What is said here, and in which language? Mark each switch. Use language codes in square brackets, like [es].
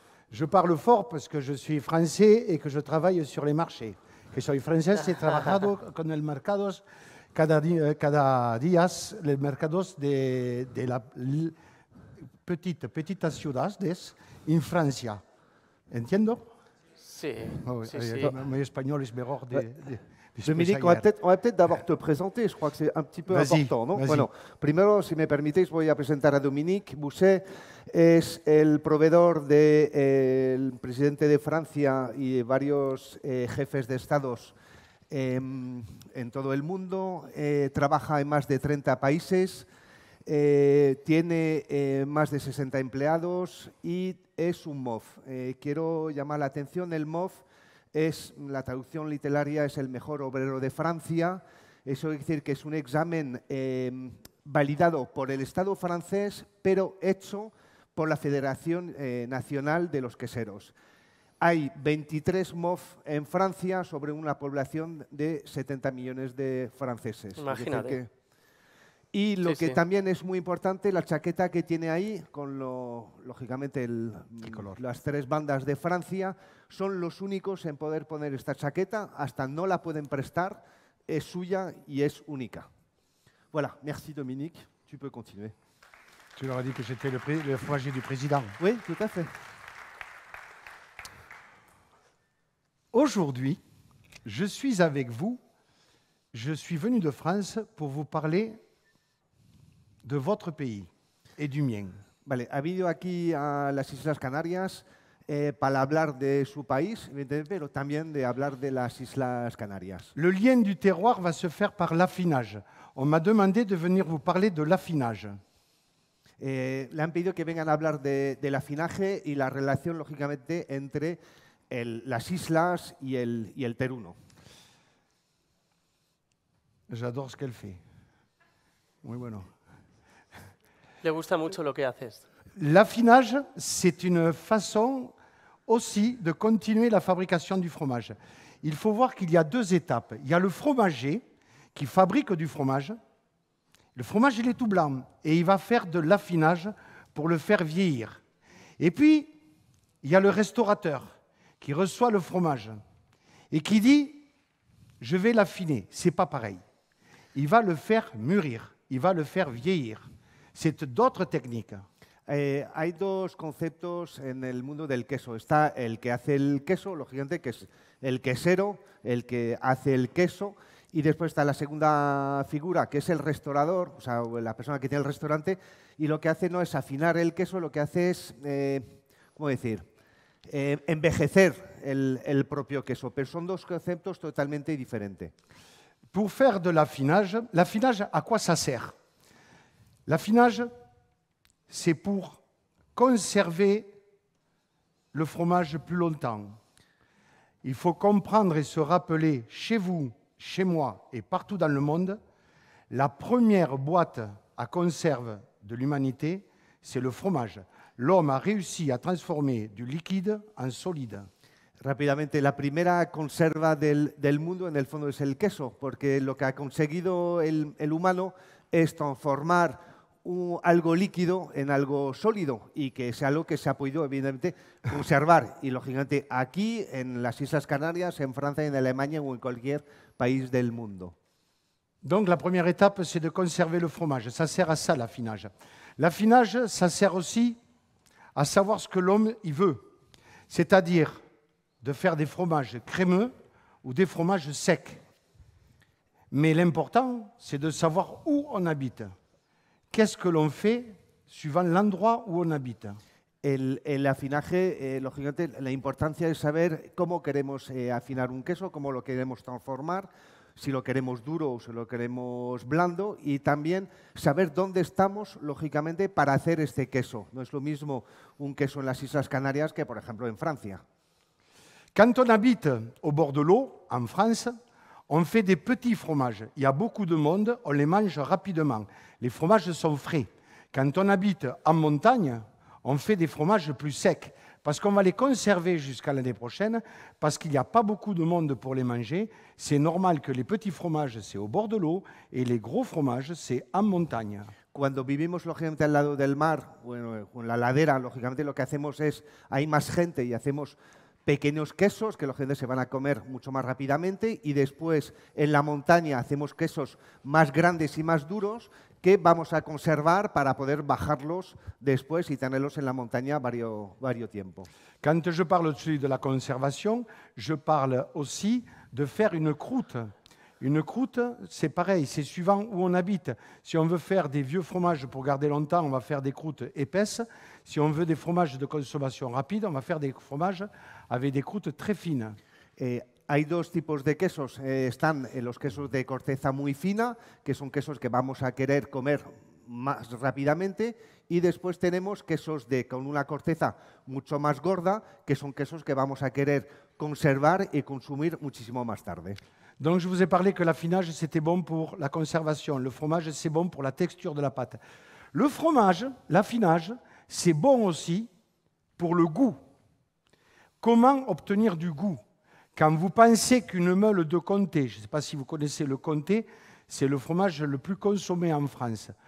[fr] Je parle fort parce que je suis français et que je travaille sur les marchés. [es] Que soy francés y he trabajado con el mercados cada día, los mercados de la petitas ciudades en Francia. ¿Entiendo? Sí. [fr] Oui, [es] Sí, sí. [fr] mon espagnol est meilleur de Dominique, on va peut-être d'abord te présenter, je crois que c'est un petit peu important, [es] ¿no? Bueno, primero, si me permitéis, voy a presentar a Dominique Bouchet. Es el proveedor del presidente de Francia y varios jefes de estados en todo el mundo. Trabaja en más de 30 países, tiene más de 60 empleados y es un MOV. Quiero llamar la atención, el MOV es, la traducción literaria es el mejor obrero de Francia. Eso quiere decir que es un examen validado por el Estado francés, pero hecho por la Federación Nacional de los Queseros. Hay 23 MOV en Francia sobre una población de 70 millones de franceses. Imagínate. Y lo Sí, que sí. también es muy importante, la chaqueta que tiene ahí, con lógicamente las tres bandas de Francia, son los únicos en poder poner esta chaqueta, hasta no la pueden prestar, es suya y es única. [fr] Voilà, merci Dominique, tu peux continuer. Tu leur as dit que j'étais le fromage du président. Oui, tout à fait. Aujourd'hui, je suis avec vous. Je suis venu de France pour vous parler de votre pays et du mien. [es] Vale, ha venido aquí a las Islas Canarias para hablar de su país, pero también de hablar de las Islas Canarias. [fr] Le lien du terroir va se faire par l'affinage. On m'a demandé de venir vous parler de l'affinage. [es] Le han pedido que vengan a hablar del afinaje y la relación, lógicamente, entre las islas y el teruno. [fr] J'adore ce qu'elle fait. [es] Muy bueno. Le gusta mucho lo que haces. [fr] L'affinage, c'est une façon aussi de continuer la fabrication du fromage. il faut voir qu'il y a deux étapes. Il y a le fromager qui fabrique du fromage. Le fromage, il est tout blanc et il va faire de l'affinage pour le faire vieillir. Et puis, il y a le restaurateur qui reçoit le fromage et qui dit « je vais l'affiner ». Ce n'est pas pareil. Il va le faire mûrir, il va le faire vieillir. C'est d'autres techniques. [es] Hay dos conceptos en el mundo del queso. Está el que hace el queso, lógicamente, que es el quesero, el que hace el queso. Y después está la segunda figura, que es el restaurador, o sea, la persona que tiene el restaurante, y lo que hace no es afinar el queso, lo que hace es, ¿cómo decir?, envejecer el propio queso. Pero son dos conceptos totalmente diferentes. [fr] Pour faire de l'affinage, à quoi ça sert? L'affinage, c'est pour conserver le fromage plus longtemps. Il faut comprendre et se rappeler chez vous, chez moi et partout dans le monde, la première boîte à conserve de l'humanité, c'est le fromage. L'homme a réussi à transformer du liquide en solide. [es] Rápidamente, la primera conserva del mundo en el fondo es el queso, porque lo que ha conseguido el humano es transformar algo líquido en algo sólido y que es algo que se ha podido, evidentemente, conservar. Y, lógicamente, aquí, en las Islas Canarias, en Francia, en Alemania o en cualquier país del mundo. [fr] Donc, la première étape, c'est de conserver le fromage. Ça sert à ça, l'affinage. L'affinage, ça sert aussi à savoir ce que l'homme il veut, c'est-à-dire de faire des fromages crémeux ou des fromages secs. Mais l'important, c'est de savoir où on habite. Qu'est-ce que l'on fait suivant l'endroit où on habite? [es] El afinaje, lógicamente, la importancia es saber cómo queremos afinar un queso, cómo lo queremos transformar, si lo queremos duro o si lo queremos blando, y también saber dónde estamos, lógicamente, para hacer este queso. No es lo mismo un queso en las Islas Canarias que, por ejemplo, en Francia. [fr] Quand on habite au bord de l'eau, en France, on fait des petits fromages. Il y a beaucoup de monde, on les mange rapidement. Les fromages sont frais. Quand on habite en montagne, on fait des fromages plus secs, parce qu'on va les conserver jusqu'à l'année prochaine, parce qu'il n'y a pas beaucoup de monde pour les manger. C'est normal que les petits fromages, c'est au bord de l'eau, et les gros fromages, c'est en montagne. [es] Cuando vivimos, lógicamente, al lado del mar, bueno, en la ladera, lógicamente, lo que hacemos es, hay más gente y hacemos pequeños quesos que la gente se van a comer mucho más rápidamente, y después en la montaña hacemos quesos más grandes y más duros que vamos a conservar para poder bajarlos después y tenerlos en la montaña varios tiempo. [fr] Quand je parle de la conservation, je parle aussi de faire une croûte. Une croûte, c'est pareil, c'est suivant où on habite. Si on veut faire des vieux fromages pour garder longtemps, on va faire des croûtes épaisses. Si on veut des fromages de consommation rapide, on va faire des fromages avec des croûtes très fines. [es] Hay dos tipos de quesos. Están los quesos de corteza muy fina, que son quesos que vamos a querer comer más rápidamente, y después tenemos quesos con una corteza mucho más gorda, que son quesos que vamos a querer conservar y consumir muchísimo más tarde. [fr] Donc je vous ai parlé que l'affinage, c'était bon pour la conservation. Le fromage, c'est bon pour la texture de la pâte. Le fromage, l'affinage, c'est bon aussi pour le goût. Comment obtenir du goût? Quand vous pensez qu'une meule de comté, je ne sais pas si vous connaissez le comté, c'est le fromage le plus consommé en France.